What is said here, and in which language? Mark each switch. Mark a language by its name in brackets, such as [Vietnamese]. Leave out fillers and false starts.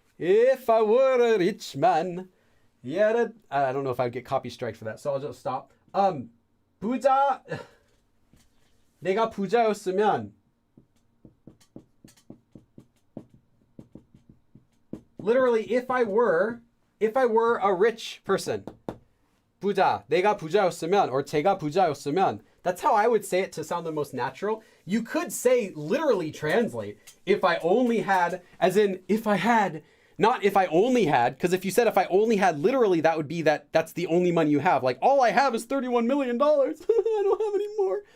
[English] If I were a rich man. Yeah, I don't know if I'd get copy strike for that, so I'll just stop. [Korean] 부자, 내가 부자였으면. [English] Literally, if I were a rich person. [Korean] 부자, 내가 부자였으면, or 제가 부자였으면. [English] That's how I would say it to sound the most natural. You could say, literally translate, if I only had, as in, if I had, not if I only had, because if you said if I only had, literally, that would be that's the only money you have. Like, all I have is $31 million. I don't have any more.